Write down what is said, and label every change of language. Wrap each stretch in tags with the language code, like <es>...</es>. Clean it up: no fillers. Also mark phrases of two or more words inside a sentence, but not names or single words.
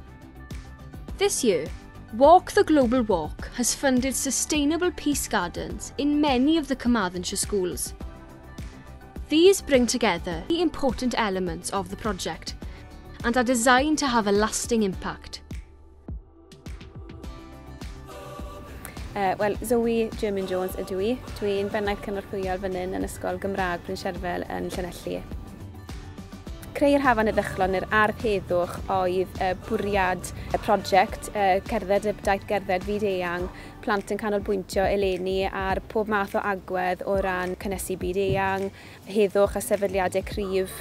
<en>This year, Walk the Global Walk has funded sustainable peace gardens in many of the Carmarthenshire schools. These bring together the important elements of the project and are designed to have a lasting impact.</en> <cy>Wel, Zoe German Jones ydw i. Dwi'n bennaeth cynorthwyol fan hyn yn Ysgol Gymraeg Bryn Sherfel yn Llanelli. Creu'r hafan heddychlon i'r ardd heddwch oedd bwriad y prosiect cerdded y daith gerdded fyd eang, plant yn canolbwyntio eleni ar pob math o agwedd o ran cynnesu byd eang, heddwch a sefydliadau cryf.</cy>